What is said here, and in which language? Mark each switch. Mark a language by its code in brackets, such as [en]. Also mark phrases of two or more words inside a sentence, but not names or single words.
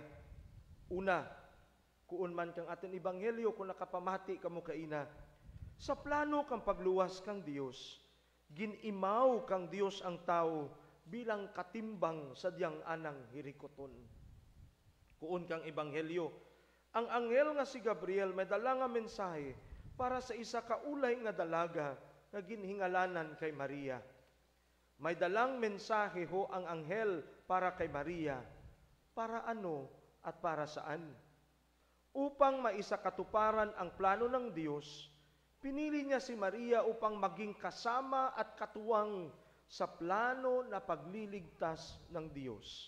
[krj] Una, kuon man kang aton ebanghelyo kung nakapamati kamo kaina, sa plano kang pagluwas kang Dios, ginimaw kang Dios ang tao bilang katimbang sa diyang anang hirikoton. Kuon kang ebanghelyo, ang anghel nga si Gabriel may dala nga mensahe para sa isa ka ulay nga dalaga nga ginhingalanan kay Maria. [tl] May dalang mensahe ho ang anghel para kay Maria. Para ano at para saan? Upang maisa katuparan ang plano ng Diyos, pinili niya si Maria upang maging kasama at katuwang sa plano na pagliligtas ng Diyos.